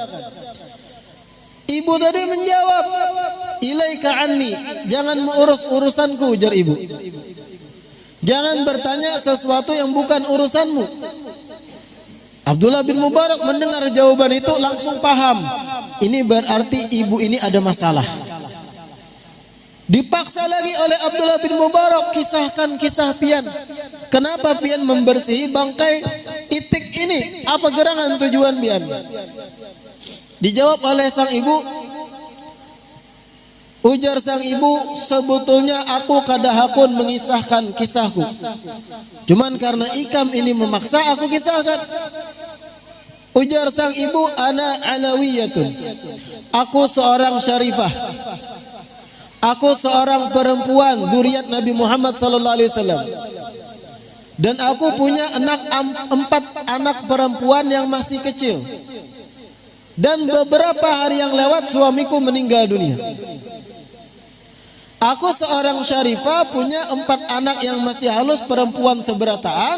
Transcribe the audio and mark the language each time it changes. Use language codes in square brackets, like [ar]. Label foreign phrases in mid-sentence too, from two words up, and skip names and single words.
[id] Ibu tadi menjawab, [ar] "إليك عني, [id] jangan mengurus urusanku," ujar ibu. Jangan bertanya sesuatu yang bukan urusanmu. Abdullah bin Mubarak mendengar jawaban itu langsung paham. Ini berarti ibu ini ada masalah. Dipaksa lagi oleh Abdullah bin Mubarak kisahkan kisah pian. Kenapa pian membersihi bangkai itik ini? Apa gerangan tujuan pian? Dijawab oleh sang ibu, ujar sang ibu, sebetulnya aku kadahapun mengisahkan kisahku. Cuman karena ikam ini memaksa aku kisahkan. Ujar sang ibu, [ar] أنا علوية. [id] Aku seorang syarifah. Aku seorang perempuan zuriat Nabi Muhammad [ar] صلى الله عليه وسلم. [id] Dan aku punya 4 anak perempuan yang masih kecil. Dan beberapa hari yang lewat suamiku meninggal dunia. Aku seorang syarifah punya 4 anak yang masih halus perempuan seberataan.